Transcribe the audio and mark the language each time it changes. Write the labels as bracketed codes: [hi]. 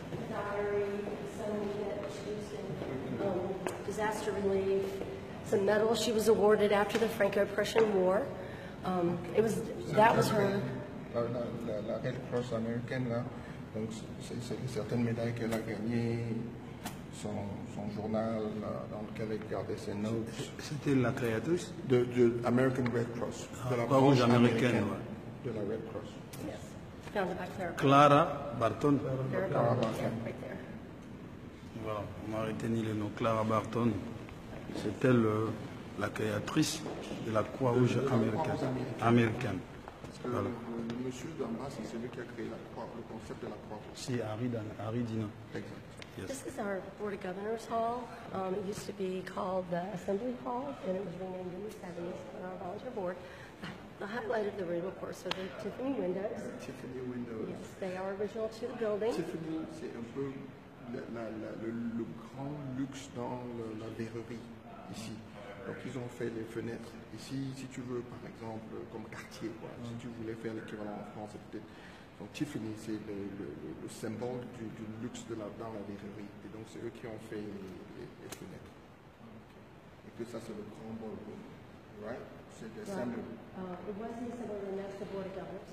[en] Diary, some that she used in disaster relief, some medals she was awarded after the Franco-Prussian War. That was her. [fr] La Red Cross américaine, là, donc c'est certaines médailles qu'elle a gagnées, son journal dans lequel elle gardait ses notes. C'était la créatrice De American Red Cross, de la Croix-Rouge branche américaine, de la Red Cross. [en] Yes, founded by Clara. Clara Barton. Clara Barton, right there. [fr] Voilà, on a retenu le nom Clara Barton. C'était la créatrice de la Croix-Rouge américaine. Parce que le monsieur d'en bas, c'est celui qui a créé le concept de la croix. C'est Harry Dina. Exact. [en] Yes. This is our Board of Governors Hall. It used to be called the Assembly Hall, and it was renamed in the 70s for our volunteer board. The highlight of the room, of course, are the Tiffany windows. Tiffany Windows. Yes, they are original to the building. [fr] Tiffany, c'est un peu le grand luxe dans la verrerie ici. Donc ils ont fait les fenêtres. Ici, si tu veux, par exemple, comme quartier, quoi, si tu voulais faire l'équivalent en France, c'est peut-être. Donc Tiffany, c'est le symbole du luxe dans la verrerie. Et donc c'est eux qui ont fait les fenêtres. Et que ça, c'est le grand ballroom. [en] Right? [fr] C'est le symbole. [en] It was the Assembly Room, that's the Board of Governors.